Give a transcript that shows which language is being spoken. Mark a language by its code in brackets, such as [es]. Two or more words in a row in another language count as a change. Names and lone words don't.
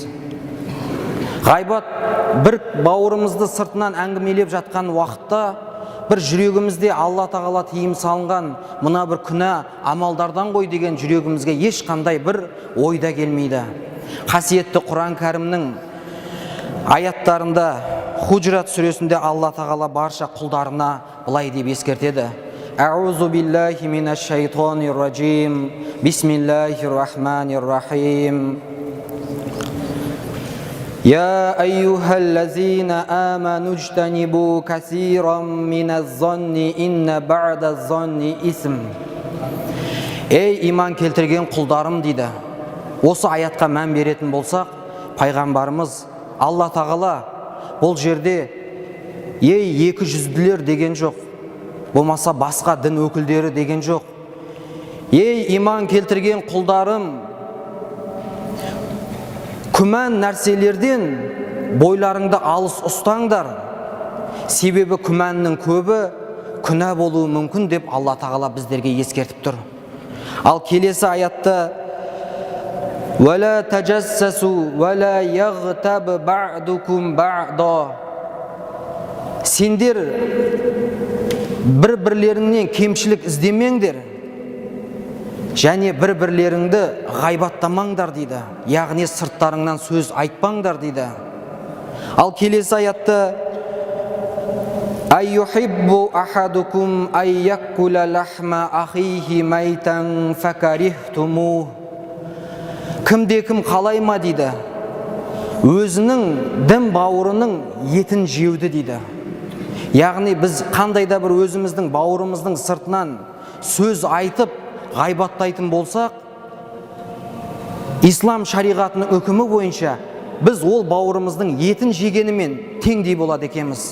[kk] Ғайбат бір бауырымызды сыртынан әңгімелеп жатқан уақытта бір жүрегімізде Алла тағала тыйым салынған мына бір күнә амалдардан ғой деген жүрегімізге ешқандай бір ойда келмейді. Қасиетті Құран кәрімнің аяттарында Худжрат сүресінде Алла тағала барша құлдарына былай деп ескертеді: [ar] أعوذ بالله من الشيطان الرجيم. بسم الله الرحمن الرحيم. يا أيها الذين آمنوا اجتنبوا كثيرا من الظن إن بعد الظن إثم. [kk] Ей иман келтірген құлдарым дейді. Осы аятқа мән беретін болсақ, пайғамбарымыз Алла тағала бұл жерде ей екі жүзділер деген жоқ, болмаса басқа дін өкілдері деген жоқ. Ей иман келтірген құлдарым, күмән нәрселерден бойларыңды алыс ұстаңдар, себебі күмәннің көбі күнә болуы мүмкін деп Алла тағала біздерге ескертіп тұр. Ал келесі аятта [ar] وَلَا تَجَسَّسُوا وَلَا يَغْتَبْ بَعْدُكُمْ بَعْضًا. [kk] Сендер бір-бірлеріңнен кемшілік іздемеңдер, және бір-бірлеріңді ғайбаттамаңдар дейді. Яғни сырттарыңнан сөз айтпаңдар дейді. Ал келесі аятта [ar] أَيُّحِبُّ أَحَدُكُمْ أَن يَأْكُلَ لَحْمَ أَخِيهِ مَيْتًا فَكَرِهْتُمُوهُ. [kk] Кімде-кім қалай ма дейді, өзінің дін бауырының етін жеуді дейді. Яғни біз қандай да бір өзіміздің бауырымыздың сыртынан сөз айтып ғайбаттайтын болсақ, ислам шариғатының үкімі бойынша біз ол бауырымыздың етін жегенімен теңдей болады екенбіз.